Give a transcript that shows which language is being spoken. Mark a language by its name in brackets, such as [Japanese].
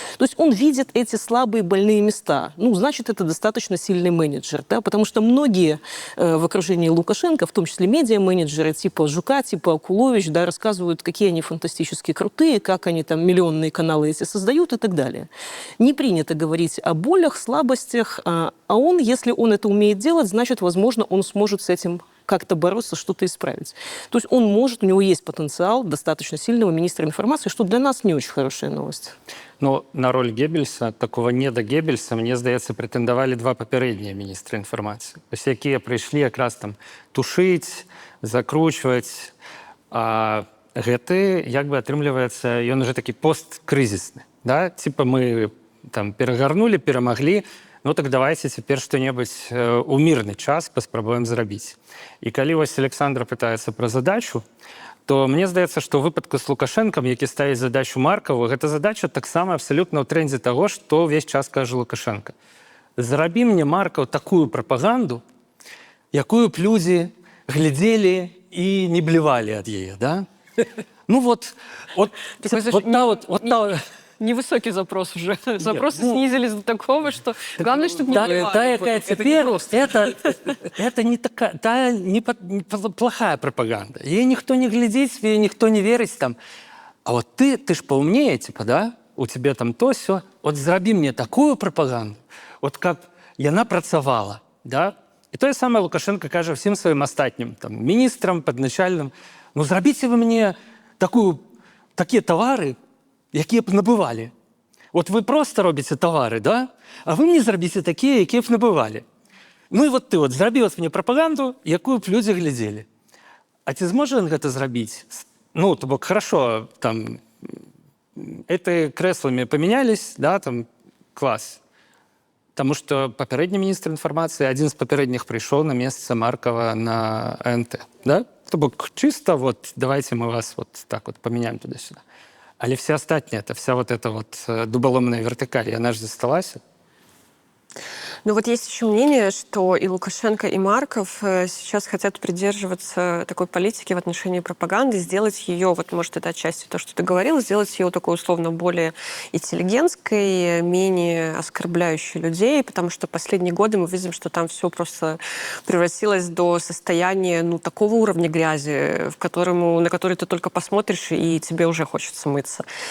[Russian] То есть он видит эти слабые больные места. Ну, значит, это достаточно сильный менеджер, да, потому что многие в окружении Лукашенко, в том числе медиа-менеджеры типа Жука, типа Акулович, да, рассказывают, какие они фантастически крутые, как они там миллионные каналы эти создают и так далее. Не принято говорить о болях, слабостях, а он, если он это умеет делать, значит, возможно, он сможет с этим как-то бороться, что-то исправить. То есть он может, у него есть потенциал достаточно сильного министра информации, что для нас не очень хорошая новость. [Belarusian] Ну, на роль Геббельса, такого неда Геббельса, мне здаецца, прэтэндавалі два папярэднія міністры інфармацыі. Вось якія прыйшлі якраз там тушыць, закручваць. А гэты, як бы атрымліваецца, ён уже такі посткрызісны. Да? Типа мы там перагарнулі, перамаглі, ну так давайте цяпер што-небудзь у мірны час паспрабуем зрабіць. І калі вось Александр пытаецца пра задачу, то мне здаецца, што ў выпадку з Лукашэнкам, які ставіць задачу Маркаву, гэта задача таксама абсалютна ў трэндзе таго, што ўвесь час кажа Лукашенко. Зарабі мне, Маркаў, такую прапаганду, якую б людзі глядзелі і не блівалі ад яе, да? [Russian] Ну вот та Невысокий запрос уже. Запросы снизились до такого, что главное, чтобы не та, поливали. [Belarusian] якая цяпер, это не такая, плохая прапаганда. Яе ніхто не глядзіць, яе ніхто не верыць там. [Russian] А вот ты ж паўмнее, типа, да? У тебе там то сё. [Belarusian] Вот зрабі мне такую прапаганду, вот каб яна працавала, да? І тое самае Лукашенко кажа всім сваім астатнім там міністрам, падначальным: ну зрабіце вы мне такія тавары, якія б набывалі. Вот вы просто робіце тавары, да? А вы мне зрабіце такія, якія б набывалі. Ну і вот ты вот зрабі вот мне прапаганду, якую б людзі глядзелі. А ці зможа ён гэта зрабіць? [Russian] Ну, то бок, хорошо, там, эти крэсламі памянялись, да, там, клас. [Belarusian] Таму што папярэдні міністр інфармацыі, адзін з папярэдніх прыйшоў на месца Маркава на НТ, да? [Russian] То бок, чисто вот, давайте мы вас вот так вот поменяем туда-сюда. Але все остатние, это вся вот эта вот дуболомная вертикаль, она же засталась. Но вот есть еще мнение, что и Лукашенко, и Марков сейчас хотят придерживаться такой политики в отношении пропаганды, сделать ее, вот может это отчасти то, что ты говорил, сделать ее такой условно более интеллигентской, менее оскорбляющей людей, потому что последние годы мы видим, что там все просто превратилось до состояния, ну, такого уровня грязи, на который ты только посмотришь, и тебе уже хочется мыться.